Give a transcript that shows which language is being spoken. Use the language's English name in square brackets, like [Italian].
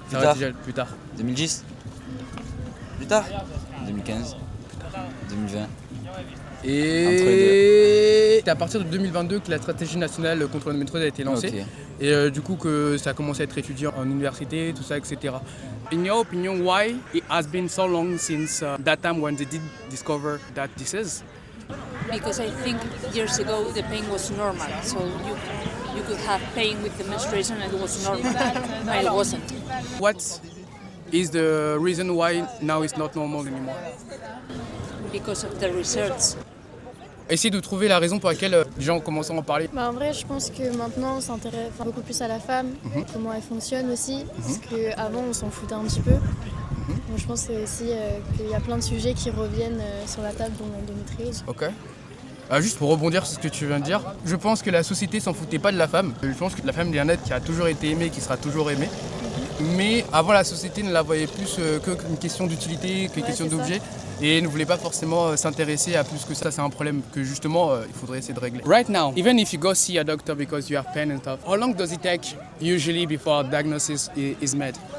[French] Ça aurait été génial. Plus tard. 2010. Plus tard 2015. 2020. Et c'est à partir de 2022 que la stratégie nationale contre l'endométriose a été lancée. Ok. Et du coup que ça a commencé à être étudié en université, tout ça, etc. [English] In your opinion, why it has been so long since that time when they did discover that disease? Because I think years ago the pain was normal, so you could have pain with the menstruation and it was normal, and it wasn't. What is the reason why now it's not normal anymore? Because of the research. [French] Essayez de trouver la raison pour laquelle les gens ont commencé à en parler. En vrai, je pense que maintenant on s'intéresse beaucoup plus à la femme, comment elle fonctionne aussi, parce qu'avant on s'en foutait un petit peu. Donc, je pense aussi qu'il y a plein de sujets qui reviennent sur la table, dont l'endométriose. Ok. Juste pour rebondir sur ce que tu viens de dire, je pense que la société s'en foutait pas de la femme. Je pense que la femme est un être qui a toujours été aimé, qui sera toujours aimé. Mais avant, la société ne la voyait plus qu'une question d'utilité, qu'une question d'objet. et ne voulaient pas forcément s'intéresser à plus que ça. C'est un problème que justement il faudrait essayer de régler. [English] Right now, even if you go see a doctor because you have pain and stuff, how long does it take usually before a diagnosis is made?